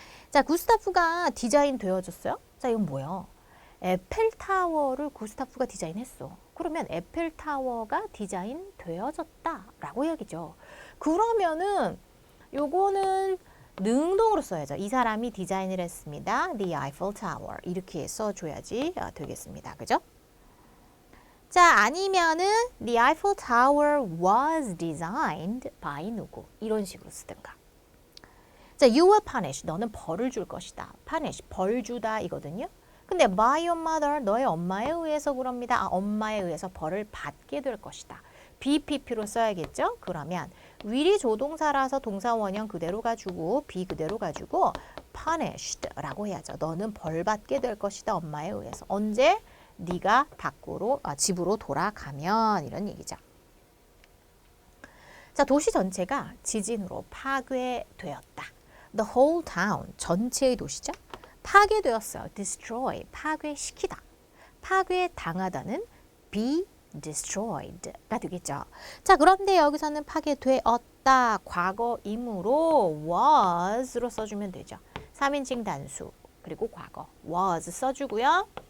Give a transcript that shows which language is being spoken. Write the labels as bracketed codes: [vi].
[ko] 자, 구스타프가 디자인 되어졌어요. 자, 이건 뭐예요? 에펠타워를 구스타프가 디자인했어. 그러면 에펠타워가 디자인 되어졌다라고 이야기죠. 그러면은 요거는 능동으로 써야죠. 이 사람이 디자인을 했습니다. The Eiffel Tower. 이렇게 써줘야지 되겠습니다. 그죠? 자, 아니면은 [en] The Eiffel Tower was designed by [ko] 누구? 이런 식으로 쓰든가. 자, [en] you will punish. [ko] 너는 벌을 줄 것이다. punish. 벌 주다 이거든요. 근데 [en] by your mother. [ko] 너의 엄마에 의해서 그럽니다. 엄마에 의해서 벌을 받게 될 것이다. BPP로 써야겠죠? 그러면 will이 조동사라서 동사 원형 그대로 가지고 be 그대로 가지고 punished라고 해야죠. 너는 벌 받게 될 것이다. 엄마에 의해서. 언제? 네가 집으로 돌아가면 이런 얘기죠. 자, 도시 전체가 지진으로 파괴되었다. [en] The whole town [ko] 전체의 도시죠. 파괴되었어요. destroy 파괴시키다. 파괴당하다는 be destroyed가 되겠죠. 자, 그런데 여기서는 파괴되었다. 과거이므로 was로 써주면 되죠. 3인칭 단수 그리고 과거 was 써주고요.